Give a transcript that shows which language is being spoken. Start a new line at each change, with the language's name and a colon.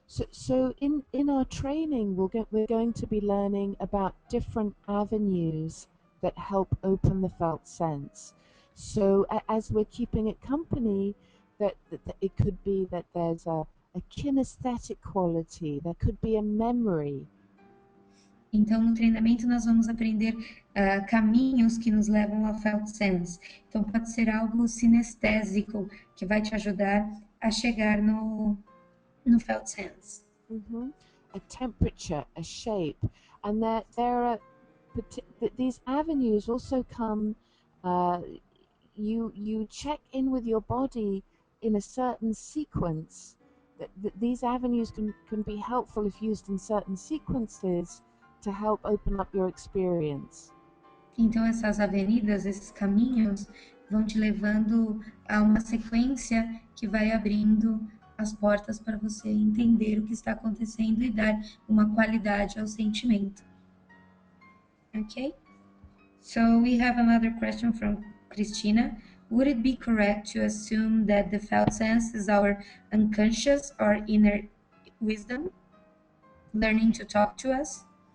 English: So in our training, we're going to be learning about different avenues that help open the felt sense. So as we're keeping it company, that it could be that there's a kinesthetic quality, there could be a memory.
Portuguese: Então, no treinamento, nós vamos aprender caminhos que nos levam ao felt sense. Então, pode ser algo sinestésico que vai te ajudar a chegar no felt sense. Mm-hmm.
English: A temperature, a shape, and there are these avenues also come. You check in with your body in a certain sequence. These avenues can be helpful if used in certain sequences to help open up your experience.
Portuguese: Então, essas avenidas, esses caminhos, vão te levando a uma sequência que vai abrindo as portas para você entender o que está acontecendo e dar uma qualidade ao sentimento.
English: Okay? So we have another question from Christina. Would it be correct to assume that the felt sense is our unconscious or inner wisdom learning to talk to us?